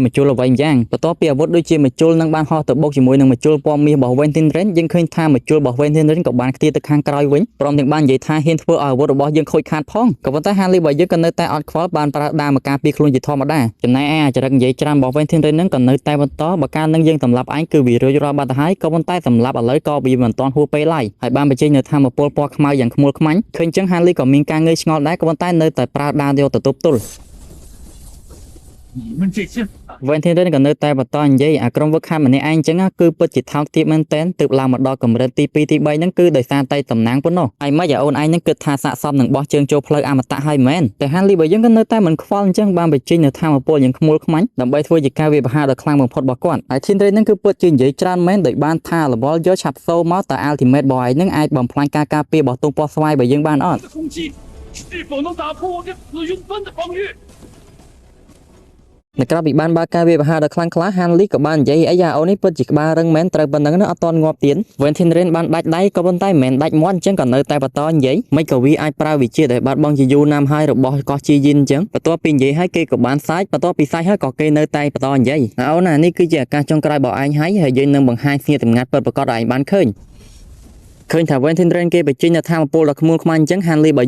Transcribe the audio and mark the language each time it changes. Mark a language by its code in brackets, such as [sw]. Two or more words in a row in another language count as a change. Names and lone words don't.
[km] ជ្ឈុលអ្វីយ៉ាងបន្ទាប់ពីអាវុធដូចជាមជ្ឈុលនឹងបានហោះទៅបុកជាមួយនឹងមជ្ឈុលពណ៌មាសរបស់ Valentine Rain យើងឃើញថាមជ្ឈុលរបស់ Valentine Rain ក៏បានខ្ទាតទៅខាងក្រោយវិញព្រមទាំងបាននិយាយថាហ៊ានធ្វើឲ្យអាវុធរបស់យើងខូចខាតផងក៏ប៉ុន្តែ Hanley របស់យើងក៏នៅតែអត់ខ្វល់បានប្រើដាវមកការពារខ្លួនជាធម្មតាចំណែកឯអាចរិតនិយាយច្រើនរបស់ Valentine Rain នឹងក៏នៅតែបន្តបើកាលនឹងយើងសម្លាប់ឯងគឺវារួចរាល់បាត់ទៅហើយក៏ប៉ុន្តែសម្លាប់ឥឡូវក៏វាមិនទាន់ហួសពេលឡើយហើយបានបញ្ចេញនៅធម៌ពលពណ៌ខ្មៅយ៉ាងខ្មុលខ្មាញ់ឃើញអញ្ចឹង Hanley ក៏មានការងើយឆ្ងល់ដែរក៏ប៉ុន្តែនៅតែប្រើដាវយកទៅទប់ទល់ [zh] 你们这些反 [km] វិញធានក៏នៅតែបន្តនិយាយអាក្រុមវឹកហាត់ម្នាក់ឯងចឹងគឺពិតជាថោកទាបមែនទែនទើបឡើងមកដល់កម្រិតទី2ទី3ហ្នឹងគឺដោយសារតែតំណាងប៉ុណ្ណោះហើយមិនអូនឯងហ្នឹងគិតថាសាកសមនឹងបោះជើងចូលផ្លូវអមតៈហើយមែនតែហានលីបើយើងក៏នៅតែមិនខ្វល់អញ្ចឹងបានបញ្ចេញនៅធម៌ពលយ៉ាងខ្មុលខ្មាញ់ដើម្បីធ្វើជាការវាយប្រហារដ៏ខ្លាំងបំផុតរបស់គាត់ហើយធានរេនហ្នឹងគឺពិតជានិយាយច្រើនមែនដោយបានថារវល់យកឆាប់សូមកតែ ultimate របស់ឯងហ្នឹងអាចបំផ្លាញការការពាររបស់ទង់ពណ៌ស្វាយបើយើងបានអត់ [zh] 的攻击是否能打破我这紫云端的防御？ [km] នៅក្រៅពីបានបើកការវាយប្រហារដ៏ខ្លាំងក្លាហានលីក៏បាននិយាយអីយ៉ាអូនេះពិតជាក្បាលរឹងមែនត្រូវប៉ុណ្ណឹងនោះអត់តន់ងាប់ទៀតវិញធីនរេនបានដាច់ដៃក៏ប៉ុន្តែមិនមែនដាច់មាត់អញ្ចឹងក៏នៅតែបន្តនិយាយមិនក៏វាអាចប្រើវិជាដែលបាត់បង់ជាយូរណាស់ហើយរបស់កោះជាយិនអញ្ចឹងបន្ទាប់ពីនិយាយហើយគេក៏បានសាច់បន្ទាប់ពីសាច់ហើយក៏គេនៅតែបន្តនិយាយអូនណានេះគឺជាឱកាសចុងក្រោយរបស់ឯងហើយយើងនឹងបង្ហាញស្នៀតសម្ងាត់ពិតប្រាកដឲ្យឯងបានឃើញថាវិញធីនរេនគេបញ្ចេញនៅធម៌ពលដ៏ខ្មុលខ្មាញ់អញ្ចឹងហានលីបើ